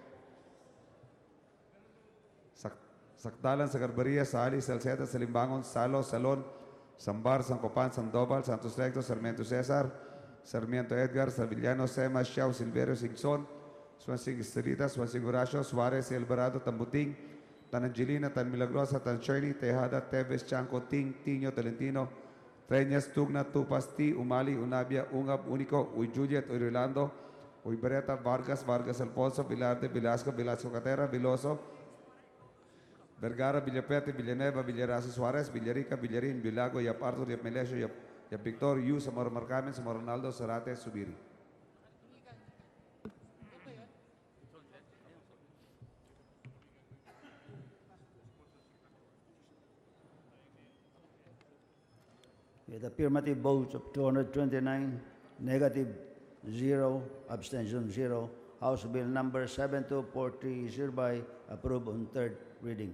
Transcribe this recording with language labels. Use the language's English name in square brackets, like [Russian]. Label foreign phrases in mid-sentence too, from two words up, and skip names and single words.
[English] Sacdalan, Sagarbaria, Sali, Salceda, Salimbangon, Salo, Salón, Sambar, San Copan, Sandoval, Santos Recto, Sarmiento Cesar, Sarmiento Edgar, Savillano, Sema, Xiao, Silverio, Singson, Swansing Estrita, Swansing Horacio, Suarez, Alvarado, Tambuting, Tan Angelina, Tan Milagrosa, Tan Shirley, Tejada, Teves, Chanco, Ting, Tino, Tolentino, Treñas, Tugna, Tupas, T, Umali, Unabia, Ungab, Unico, Uy Juliet, Uy Rolando, Uy Beretta, Vargas, Vargas Alfonso, Vilarte, Velasco, Velasco Catera, Veloso, Vergara, Villapete, Villanueva, Villarazo, Suarez, Villarica, Villarin, Villago, Yap Arthur, Yap Melesio, Yap Victor, Yu, Samar Marcamen, Samar Ronaldo, Zarate, Subiri. With affirmative votes of 229, negative 0, abstention 0, House Bill number 7243 is hereby approved on third reading.